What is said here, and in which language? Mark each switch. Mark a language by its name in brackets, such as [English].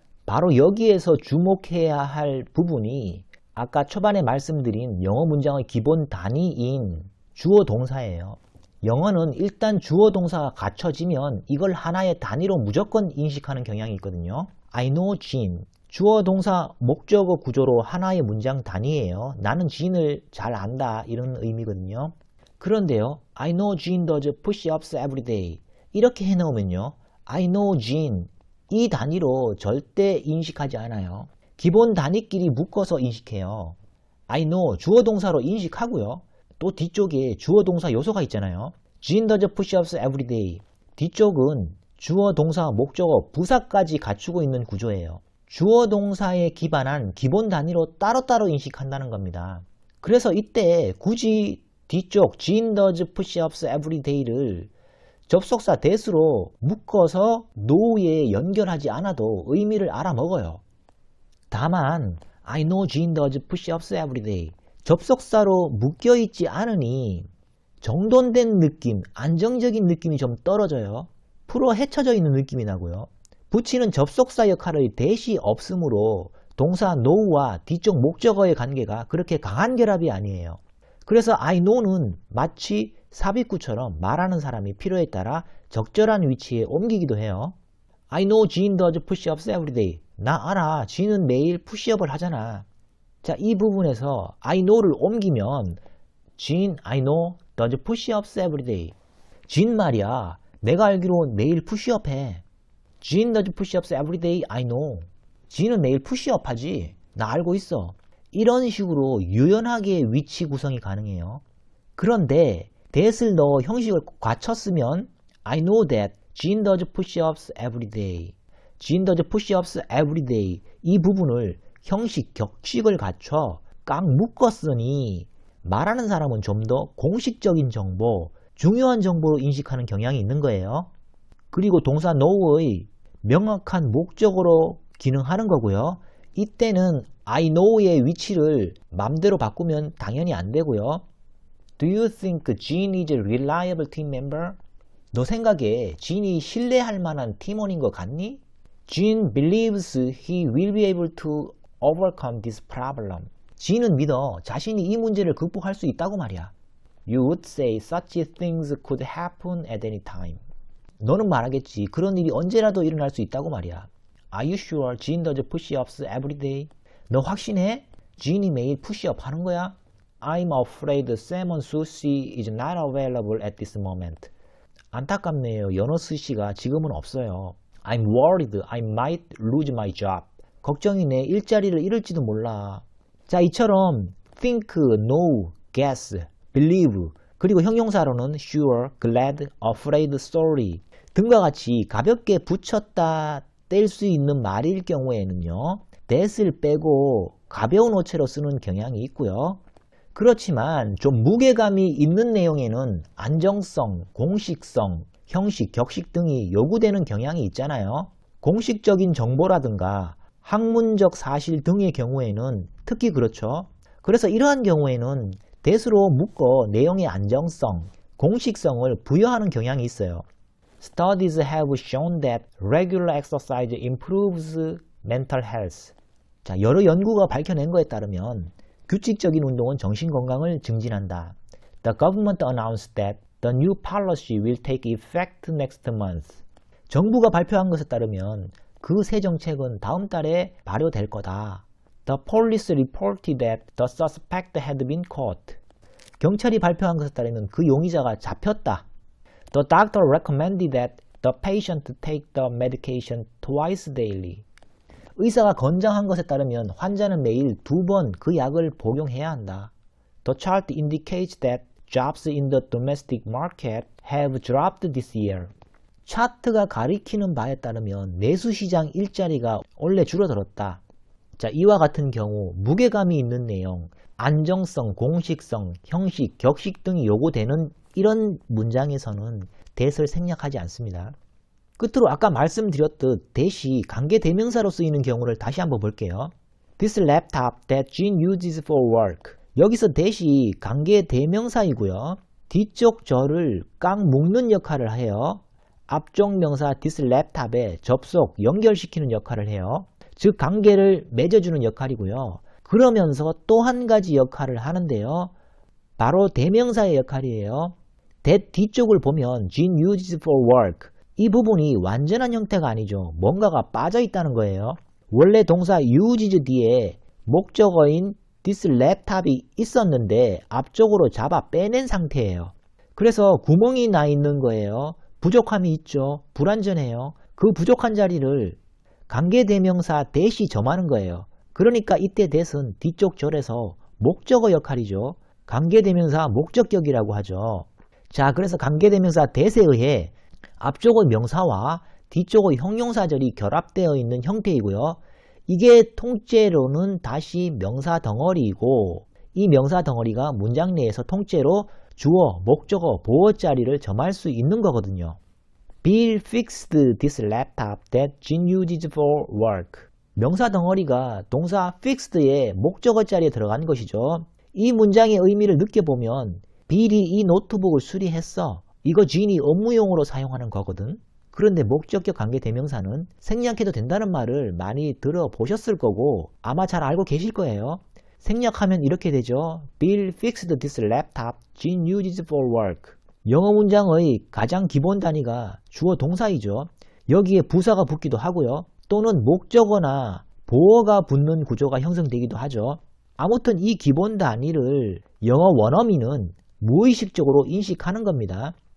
[Korean] 바로 여기에서 주목해야 할 부분이 아까 초반에 말씀드린 영어 문장의 기본 단위인 주어 동사예요. 영어는 일단 주어 동사가 갖춰지면 이걸 하나의 단위로 무조건 인식하는 경향이 있거든요. [English] I know Jean. [Korean] 주어 동사 목적어 구조로 하나의 문장 단위예요. 나는 Jean을 잘 안다 이런 의미거든요. 그런데요. [English] I know Jean does push-ups every day. [Korean] 이렇게 해놓으면요. [English] I know Jean. [Korean] 이 단위로 절대 인식하지 않아요. 기본 단위끼리 묶어서 인식해요. I know 주어 동사로 인식하고요. 또 뒤쪽에 주어 동사 요소가 있잖아요. [English] Jean does push-ups every day. [Korean] 뒤쪽은 주어 동사 목적어 부사까지 갖추고 있는 구조예요. 주어 동사에 기반한 기본 단위로 따로따로 인식한다는 겁니다. 그래서 이때 굳이 뒤쪽 [English] Jean does push-ups every day [Korean] 를 접속사 that으로 묶어서 no에 연결하지 않아도 의미를 알아먹어요. [English] 다만 I know Jean does push-ups every day. [Korean] 접속사로 묶여있지 않으니 정돈된 느낌, 안정적인 느낌이 좀 떨어져요. 풀어 헤쳐져 있는 느낌이 나고요. 붙이는 접속사 역할의 that이 없으므로 동사 know와 뒤쪽 목적어의 관계가 그렇게 강한 결합이 아니에요. 그래서 I know는 마치 삽입구처럼 말하는 사람이 필요에 따라 적절한 위치에 옮기기도 해요. [English] I know Jean does push-ups every day. [Korean] 나 알아. Jean은 매일 푸시업을 하잖아. 자, 이 부분에서 [English] I know를 [Korean] 옮기면 [English] Jean, I know, does push-ups every day. [Korean] Jean 말이야. 내가 알기로 매일 푸시업 해. [English] Jean does push-ups every day, I know. [Korean] Jean은 매일 푸시업 하지. 나 알고 있어. 이런 식으로 유연하게 위치 구성이 가능해요. 그런데 that을 넣어 형식을 갖췄으면 [English] I know that Jean does push-ups every day. Jean does push-ups every day. [Korean] 이 부분을 형식, 격식을 갖춰 꽉 묶었으니 말하는 사람은 좀 더 공식적인 정보, 중요한 정보로 인식하는 경향이 있는 거예요. 그리고 동사 know의 명확한 목적으로 기능하는 거고요. 이때는 I know의 위치를 맘대로 바꾸면 당연히 안 되고요. [English] Do you think Jean is a reliable team member? [Korean] 너 생각에 Jean이 신뢰할 만한 팀원인 것 같니? [English] Jean believes he will be able to overcome this problem. [Korean] Jean은 믿어 자신이 이 문제를 극복할 수 있다고 말이야. [English] You would say such things could happen at any time. [Korean] 너는 말하겠지. 그런 일이 언제라도 일어날 수 있다고 말이야. [English] Are you sure Jean does push-ups every day? [Korean] 너 확신해? Jean이 매일 푸시업 하는 거야? [English] I'm afraid Sam and Susie is not available at this moment. [Korean] 안타깝네요. 연어 스시가 지금은 없어요. [English] I'm worried I might lose my job. [Korean] 걱정이 내 일자리를 잃을지도 몰라. 자, 이처럼 think, know, guess, believe, 그리고 형용사로는 sure, glad, afraid, sorry 등과 같이 가볍게 붙였다 뗄 수 있는 말일 경우에는요. that을 빼고 가벼운 어체로 쓰는 경향이 있고요. 그렇지만 좀 무게감이 있는 내용에는 안정성, 공식성, 형식, 격식 등이 요구되는 경향이 있잖아요. 공식적인 정보라든가 학문적 사실 등의 경우에는 특히 그렇죠. 그래서 이러한 경우에는 that으로 묶어 내용의 안정성, 공식성을 부여하는 경향이 있어요. [English] Studies have shown that regular exercise improves mental health. [Korean] 자, 여러 연구가 밝혀낸 거에 따르면 규칙적인 운동은 정신건강을 증진한다. [English] The government announced that the new policy will take effect next month. [Korean] 정부가 발표한 것에 따르면 그 새 정책은 다음 달에 발효될 거다. [English] The police reported that the suspect had been caught. [Korean] 경찰이 발표한 것에 따르면 그 용의자가 잡혔다. [English] The doctor recommended that the patient take the medication twice daily. [Korean] 의사가 권장한 것에 따르면 환자는 매일 2번 그 약을 복용해야 한다. [English] The chart indicates that jobs in the domestic market have dropped this year. [Korean] 차트가 가리키는 바에 따르면 내수시장 일자리가 원래 줄어들었다. 자, 이와 같은 경우 무게감이 있는 내용, 안정성, 공식성, 형식, 격식 등이 요구되는 이런 문장에서는 that을 생략하지 않습니다. 끝으로 아까 말씀드렸듯 that이 관계대명사로 쓰이는 경우를 다시 한번 볼게요. [English] This laptop that Jean uses for work. [Korean] 여기서 that이 관계대명사이고요. 뒤쪽 절을 꽉 묶는 역할을 해요. 앞쪽 명사 this laptop에 접속, 연결시키는 역할을 해요. 즉 관계를 맺어주는 역할이고요. 그러면서 또 한 가지 역할을 하는데요. 바로 대명사의 역할이에요. [English] that [Korean] 뒤쪽을 보면 [English] Jean uses for work. [Korean] 이 부분이 완전한 형태가 아니죠. 뭔가가 빠져 있다는 거예요. 원래 동사 uses 뒤에 목적어인 this laptop이 있었는데 앞쪽으로 잡아 빼낸 상태예요. 그래서 구멍이 나 있는 거예요. 부족함이 있죠. 불완전해요. 그 부족한 자리를 관계대명사 that이 점하는 거예요. 그러니까 이때 that은 뒤쪽 절에서 목적어 역할이죠. 관계대명사 목적격이라고 하죠. 자, 그래서 관계대명사 that에 의해 앞쪽의 명사와 뒤쪽의 형용사절이 결합되어 있는 형태이고요. 이게 통째로는 다시 명사 덩어리이고 이 명사 덩어리가 문장 내에서 통째로 주어, 목적어, 보어 자리를 점할 수 있는 거거든요. [English] Bill fixed this laptop that Jean uses for work. [Korean] 명사 덩어리가 동사 fixed의 목적어 자리에 들어간 것이죠. 이 문장의 의미를 느껴보면 빌이 이 노트북을 수리했어. 이거 진이 업무용으로 사용하는 거거든. 그런데 목적격 관계대명사는 생략해도 된다는 말을 많이 들어보셨을 거고 아마 잘 알고 계실 거예요. 생략하면 이렇게 되죠. [English] Bill fixed this laptop Jean uses for work. [Korean] 영어 문장의 가장 기본 단위가 주어 동사이죠. 여기에 부사가 붙기도 하고요. 또는 목적어나 보어가 붙는 구조가 형성되기도 하죠. 아무튼 이 기본 단위를 영어 원어민은 무의식적으로 인식하는 겁니다.